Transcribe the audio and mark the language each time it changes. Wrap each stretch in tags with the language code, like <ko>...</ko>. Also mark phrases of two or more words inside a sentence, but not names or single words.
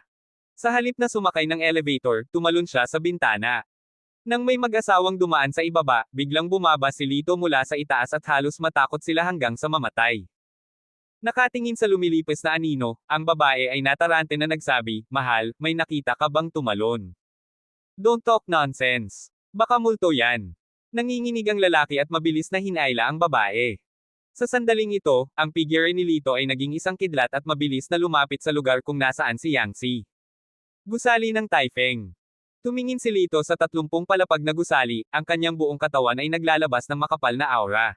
<tl>Sa halip na sumakay ng elevator, tumalon siya sa bintana. Nang may mag-asawang dumaan sa ibaba, biglang bumaba si Lito mula sa itaas at halos matakot sila hanggang sa mamatay. Nakatingin sa lumilipis na anino, ang babae ay natarante na nagsabi, "Mahal, may nakita ka bang tumalon?</tl> <en>Don't talk nonsense.</en> <tl>Baka multo yan." Nanginginig ang lalaki at mabilis na hinaila ang babae. Sa sandaling ito, ang figure ni Lito ay naging isang kidlat at mabilis na lumapit sa lugar kung nasaan si Yangtze. Gusali ng Taifeng. Tumingin si Lito sa 30 palapag na gusali, ang kanyang buong katawan ay naglalabas ng makapal na aura.</tl>